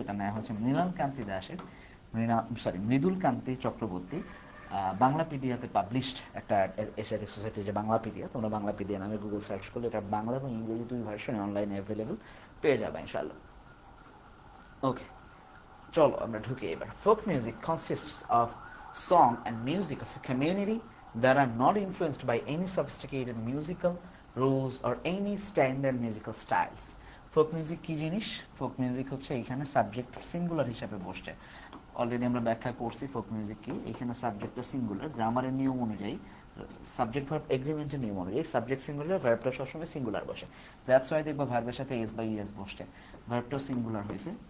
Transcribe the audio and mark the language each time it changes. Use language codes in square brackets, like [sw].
[bn] এটা নেওয়া হয়েছে মৃণাল কান্তি দাসের, মৃদুল কান্তি চক্রবর্তী বাংলাপিডিয়াতে পাবলিশড একটা এশিয়াটিক সোসাইটি, যে বাংলাপিডিয়া, তোমরা বাংলাপিডিয়া নামে গুগল সার্চ করলে এটা বাংলা এবং ইংরেজি দুই ভার্সনে অনলাইনে অ্যাভেলেবল পেয়ে যাবে ইনশাআল্লাহ। ওকে, চলো আমরা ঢুকি এবার। [en] Folk music consists of song and music of a community that are not influenced by any sophisticated musical rules or any standard musical styles. [bn] Folk music কি জিনিস? ফোক মিউজিক হচ্ছে এখানে সাবজেক্ট সিঙ্গুলার হিসাবে বসছে। অলরেডি আমরা ব্যাখ্যা করছি folk music কি। এখানে সাবজেক্টটা সিঙ্গুলার, গ্রামারের নিয়ম অনুযায়ী, সাবজেক্ট ভার্ব এগ্রিমেন্টের নিয়ম অনুযায়ী সাবজেক্ট সিঙ্গুলার, ভার্বটা সবসময় সিঙ্গুলার বসে। [en] that's why [bn] দেখবা ভার্বের সাথে এস বা ইএস বসছে, ভার্বটাও সিঙ্গুলার হয়েছে।